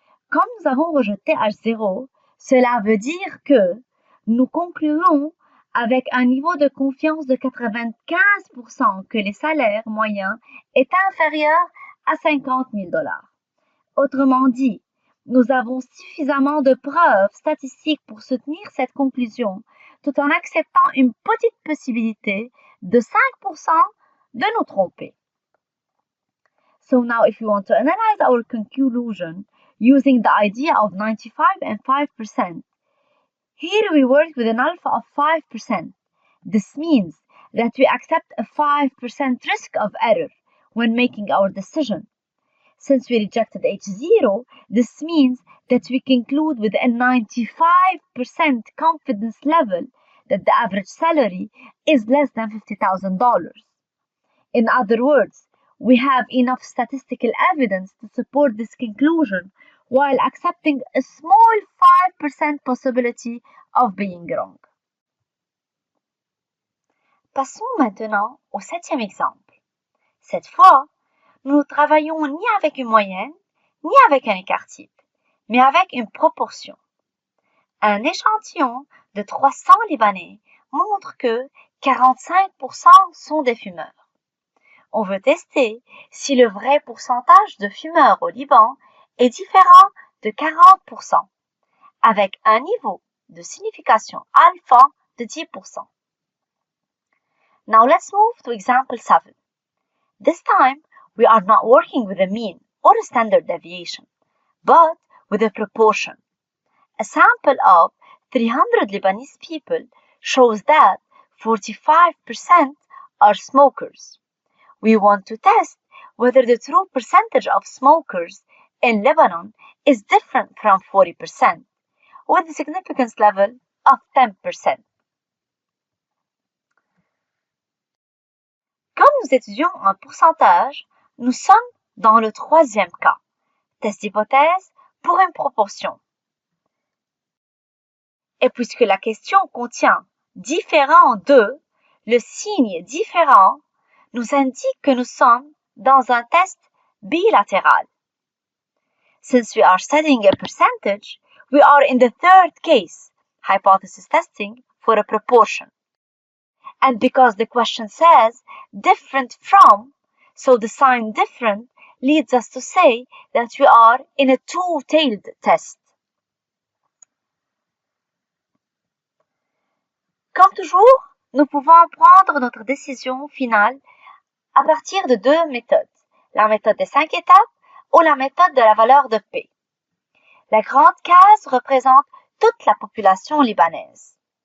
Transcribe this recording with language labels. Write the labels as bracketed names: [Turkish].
[French] Comme nous avons rejeté H0, cela veut dire que nous concluons avec un niveau de confiance de 95% que les salaires moyens est inférieur à $50,000. Autrement dit, nous avons suffisamment de preuves statistiques pour soutenir cette conclusion, tout en acceptant une petite possibilité de 5% de nous tromper. [English] So now if we want to analyze our conclusion using the idea of 95 and 5%, here we work with an alpha of 5%. This means that we accept a 5% risk of error when making our decision. Since we rejected H0, this means that we conclude with a 95% confidence level that the average salary is less than $50,000. In other words, we have enough statistical evidence to support this conclusion while accepting a small 5% possibility of being wrong. [French] Passons maintenant au 7e exemple. Cette fois, nous ne travaillons ni avec une moyenne, ni avec un écart type, mais avec une proportion. Un échantillon de 300 Libanais montre que 45% sont des fumeurs. On veut tester si le vrai pourcentage de fumeurs au Liban est différent de 40%, avec un niveau de signification alpha de 10%. [English] Now let's move to example 7. This time, we are not working with a mean or a standard deviation, but with a proportion. A sample of 300 Lebanese people shows that 45% are smokers. We want to test whether the true percentage of smokers in Lebanon is different from 40%, with a significance level of 10%. [French] Comme nous étudions un pourcentage, nous sommes dans le 3e cas, test d'hypothèse pour une proportion. Et puisque la question contient différent de, le signe différent nous indique que nous sommes dans un test bilatéral. [English] Since we are studying a percentage, we are in the 3rd case, hypothesis testing for a proportion. And because the question says different from, so the sign different leads us to say that we are in a two-tailed test. [French] Comme toujours, nous pouvons prendre notre décision finale à partir de 2 méthodes, la méthode des 5 étapes ou la méthode de la valeur de P. La grande case représente toute la population libanaise.